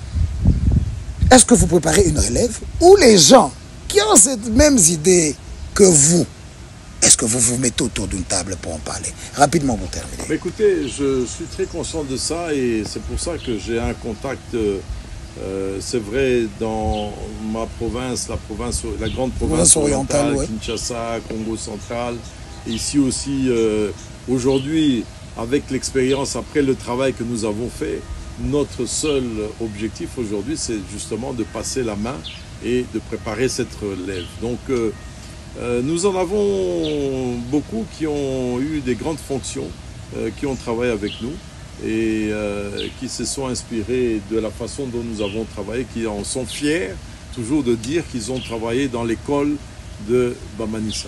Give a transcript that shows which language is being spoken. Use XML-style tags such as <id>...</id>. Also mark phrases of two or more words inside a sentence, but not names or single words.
<fr>Est-ce que vous préparez une relève ou les gens qui ont cette même idée que vous, est-ce que vous vous mettez autour d'une table pour en parler? Rapidement, vous terminez. Mais écoutez, je suis très conscient de ça et c'est pour ça que j'ai un contact, c'est vrai, dans ma province, la grande province orientale, Kinshasa, Congo central, et ici aussi, aujourd'hui, avec l'expérience, après le travail que nous avons fait, notre seul objectif aujourd'hui, c'est justement de passer la main et de préparer cette relève. Donc, nous en avons beaucoup qui ont eu des grandes fonctions, qui ont travaillé avec nous et qui se sont inspirés de la façon dont nous avons travaillé, qui en sont fiers toujours de dire qu'ils ont travaillé dans l'école de Bamanissa.</fr>